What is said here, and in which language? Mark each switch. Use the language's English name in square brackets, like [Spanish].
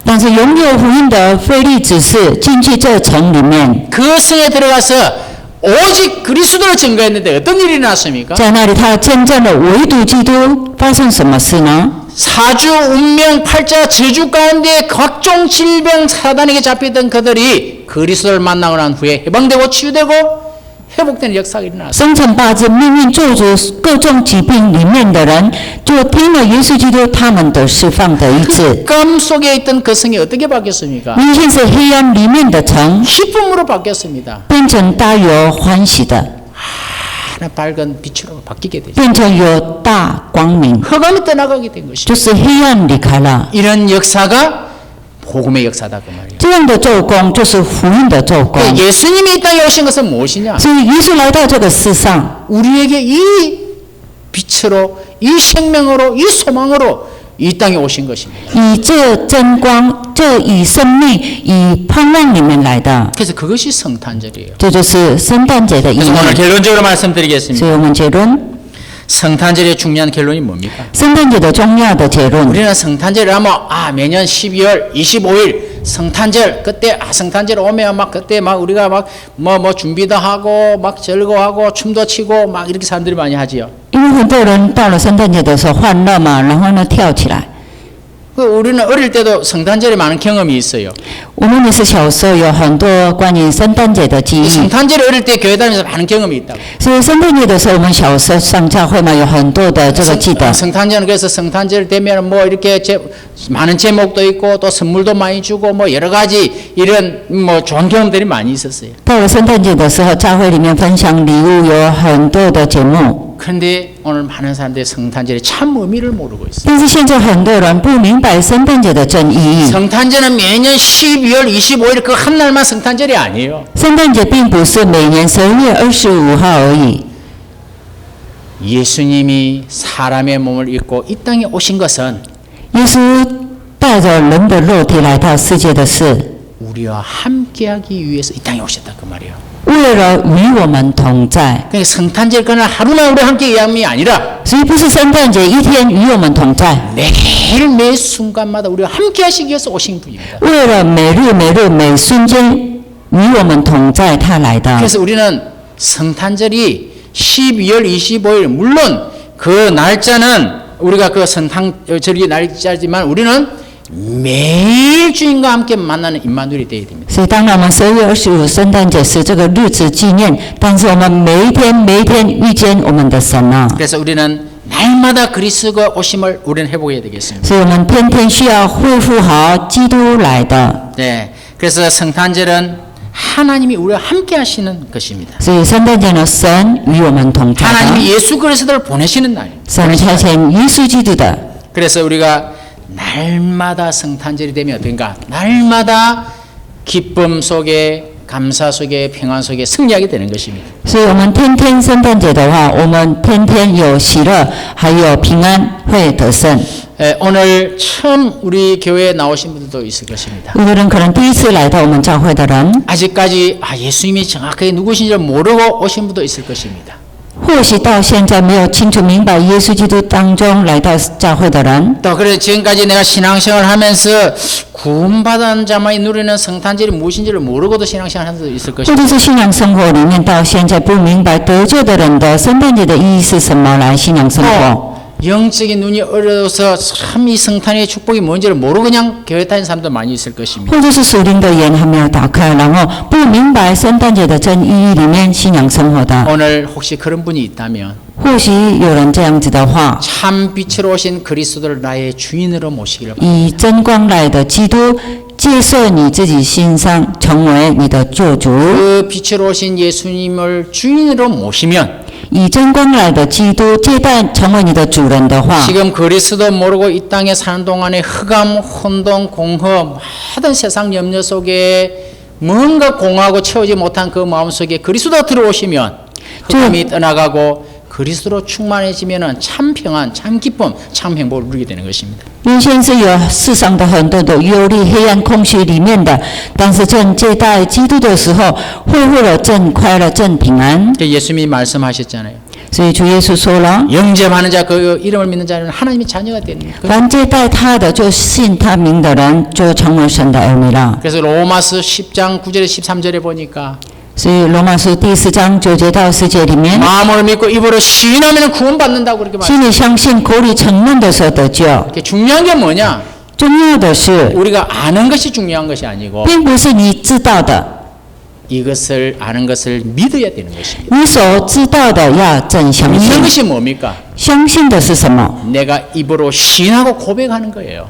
[Chinese] 但是拥有福音的腓利只是进去这城里面， [Korean] 그 성에 들어가서 오직 그리스도를 증거했는데 어떤 일이 났습니까? [Chinese] 在那里他见证了唯独基督。发生什么事呢？ [Korean] 사주, 운명, 팔자, 저주 가운데 각종 질병, 사단에게 잡혔던 그들이 그리스도를 만나고 난 후에 해방되고 치유되고 회복되는 역사가 일어났어요. [Chinese] 生辰八字、命运咒诅、各种疾病里面的人，就听了耶稣基督，他们都释放的一次。 [Korean] 흑암 속에 있던 그 성이 어떻게 바뀌었습니까? [Chinese] 明天是黑暗里面的城， [Korean] 기쁨으로 바뀌었습니다. [Chinese] 变成大有欢喜的， [Korean] 하나 밝은 빛으로 바뀌게 되죠. [Chinese] 变成有大光明， [Korean] 흑암이 떠나가게 된 것이죠. [Chinese] 就是黑暗离开了。 [Korean] 이런 역사가 복음의 역사다 그 말이에요. [Chinese] 这样的做工就是福音的做工。 [Korean] 예수님이 이 땅에 오신 것은 무엇이냐? [Chinese] 所以耶稣来到这个世上， [Korean] 우리에게 이 빛으로, 이 생명으로, 이 소망으로 이 땅에 오신 것입니다. [Chinese] 以这真光，这以生命、以盼望里面来的， [Korean] 그래서 그것이 성탄절이에요. [Chinese] 这就是圣诞节的意 [Korean] 그래서 오늘 [Chinese] 义。 [Korean] 결론적으로 말씀드리겠습니다. [Chinese] 所以我们结论， [Korean] 성탄절의 중요한 결론이 뭡니까? [Chinese] 圣诞节的重要的结论， [Korean] 우리는 성탄절을 하면 매년 12월 25일 성탄절 그때 성탄절 오면 막 그때 막 우리가 막 뭐 준비도 하고 막 즐거워하고 춤도 추고 막 이렇게 사람들이 많이 하지요. [Chinese] 因为很多人到了圣诞节的时候欢乐嘛，然后呢跳起来。 [Korean] 우리는 어릴 때도 성탄절에 많은 경험이 있어요. [Chinese] 我们也是小时候有很多关于圣诞节的记忆， [Korean] 성탄절에 어릴 때 교회 다니면서 많은 경험이 있다고. [Chinese] 所以圣诞节的时候，我们小时候上教会嘛，有很多的这个记得。 [Korean] 성탄절은 그래서 성탄절 되면 뭐 이렇게 많은 제목도 있고 또 선물도 많이 주고 뭐 여러 가지 이런 뭐 좋은 경험들이 많이 있었어요. [Chinese] 到了圣诞节的时候，教会里面分享礼物有很多的节目， [Korean] 그런데 오늘 많은 사람들이 성탄절의 참 의미를 모르고 있어요. [Chinese] 但是现在很多人不明白圣诞节的真意义。 [Korean] 성탄절은 매년 12월 25일 그 한 날만 성탄절이 아니에요. [Chinese] 圣诞节并不是每年12月25号而已。 [Korean] 예수님이 사람의 몸을 입고 이 땅에 오신 것은 [Chinese] 耶稣带着人的肉体来到世界的是， [Korean] 우리와 함께하기 위해서 이 땅에 오셨다 그 말이에요. [Chinese] 为了与我们同在。 [Korean] 그러니까 성탄절 그날 하루만 우리 함께 이함이 아니라 [Chinese] 所以不是圣诞节一天与我们同在， [Korean] 매일 매 순간마다 우리와 함께하시기 위해서 오신 분입니다. [Chinese] 为了每日每日每瞬间与我们同在，他来的。 [Korean] 그래서 우리는 성탄절이 12월 25일 물론 그 날짜는 우리가 그 성탄절이 날짜지만 우리는 매일 주님과 함께 만나는 임마누엘이 되어야 됩니다. [Chinese] 所以当然我们12月25圣诞节是这个日子纪念，但是我们每一天每一天遇见我们的神啊， [Korean] 그래서 우리는 날마다 그리스도가 오심을 우리는 회복해야 되겠습니다. [Chinese] 所以我们天天需要恢复好基督来的。 [Korean] 네, 그래서 성탄절은 하나님이 우리와 함께 하시는 것입니다. [Chinese] 所以圣诞节呢，神与我们同在的， [Korean] 하나님이 예수 그리스도를 보내시는 날입니다. [Chinese] 神差遣耶稣基督的。 [Korean] 그래서 우리가 날마다 성탄절이 되면 어떤가? 날마다 기쁨 속에 감사 속에 평안 속에 승리하게 되는 것입니다. [Chinese] 所以我们天天圣诞节的话，我们天天有喜乐，还有平安，会得胜。 [Korean] 오늘 처음 우리 교회에 나오신 분들도 있을 것입니다. [Chinese] 有的人可能第一次来到我们教会的人， [Korean] 아직까지 예수님이 정확하게 누구신지 모르고 오신 분도 있을 것입니다. [Chinese] 或许到现在没有清楚明白耶稣基督当中来到教会的人， [Korean] 또 그래 지금까지 내가 신앙생활을 하면서 구원받은 자만이 누리는 성탄절이 무엇인지를 모르고도 신앙생활 하는 분도 있을 [Chinese] 或 [Korean] 것입니다. [Chinese] 者是信仰生活里面到现在不明白得救的人的圣诞节的意义是什么来信仰生活。 [Korean] 영적인 눈이 어려워서 참 이 성탄의 축복이 뭔지를 모르고 그냥 교회 다니는 사람도 많이 있을 것입니다. [Chinese] 或者是属灵的眼还没有打开，然后不明白圣诞节的真意义里面信仰生活的， [Korean] 오늘 혹시 그런 분이 있다면 [Chinese] 或许有人这样子的话， [Korean] 참 빛으로 오신 그리스도를 나의 주인으로 모시기를 바랍니다. [Chinese] 以真光来的基督接受你自己心上，成为你的救主。 [Korean] 그 빛으로 오신 예수님을 주인으로 모시면 [Chinese] 以真光来的基督接待成为你的主人的话， [Korean] 지금 그리스도 모르고 이 땅에 사는 동안에 흑암, 혼돈, 공허, 모든 세상 염려 속에 뭔가 공허하고 채우지 못한 그 마음속에 그리스도 들어오시면 흑암이 떠나가고 그리스도로 충만해지면 참 평안, 참 기쁨, 참 행복을 누리게 되는 것입니다. [Chinese] 原先是有世上的很多的忧虑、黑暗、空虚里面的，但是正接待基督的时候，恢复了正快乐、正平安。 [Korean] 예수님이 말씀하셨잖아요. [Chinese] 所以主耶稣说了， [Korean] 영접하는 자, 그 이름을 믿는 자는 하나님의 자녀가 되는 거예요. [Chinese] 凡接待他的，就信他名的人，就成为神的儿女了。 [Korean] 그래서 로마서 10장 9절에 13절에 보니까 [Chinese] 所以罗马书第4章9节到10节里面， [Korean] 마음으로 믿고 입으로 시인하면 구원받는다고 그렇게 말해요. [Chinese] 心里相信，口里承认的时候得救。 [Korean] 중요한 게 뭐냐? [Chinese] 重要的是， [Korean] 우리가 아는 것이 중요한 것이 아니고 [Chinese] 并不是你知道的， [Korean] 이것을 아는 것을 믿어야 되는 것입니다. [Chinese] 你所知道的要真相 [Korean] 믿는 [Chinese] 信。 [Korean] 것이 뭡니까? [Chinese] 相信的是什么？ [Korean] 내가 입으로 시인하고 고백하는 거예요.